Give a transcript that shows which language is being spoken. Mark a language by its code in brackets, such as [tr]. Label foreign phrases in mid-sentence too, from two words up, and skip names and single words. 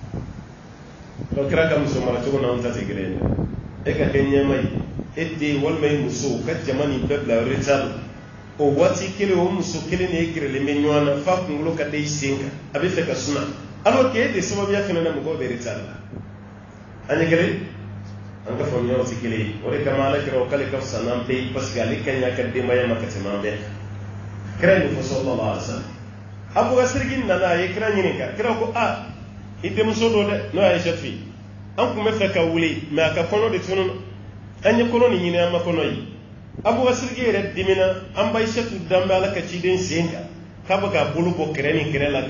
[bm] donc kira ka muso mara cogo n'anw ta tɛ kelen ye e ka kɛ ɲɛma ye e den walima e muso ka jama nin bɛɛ bila retard la o waati kelen o muso kelen de ye gɛrɛlen bɛ ɲɔgɔn na f'a kunkolo ka da i sen kan a bɛ fɛ ka suma [fr] alors que [bm] e de sababuya fana na mɔgɔw bɛ retard la an ye kelen an ka faamuyaw tɛ kelen ye o de kama ala kira o k'ale ka fisa n'an bɛɛ ye [fr] parce que [bm] ale ka ɲi a ka denbaya ma ka tɛmɛ an bɛɛ kira nin fɔ [ar] sallallahu alaihi wa sallam [bm] Abu Bakar Sidiki nana a ye kira ɲininka kira ko i denmuso don dɛ n'o ye Aïchatu ye an tun bɛ fɛ ka wuli mais a ka kɔnɔ de tunun an ye kɔnɔ nin ɲini an ma kɔnɔ ye Abu Bakar Sidiki yɛrɛ dimina an ba Aïchatu dan bɛ ala ka ciden sen kan k'a bɛ k'a bolo bɔ kɛrɛ ni kɛrɛ la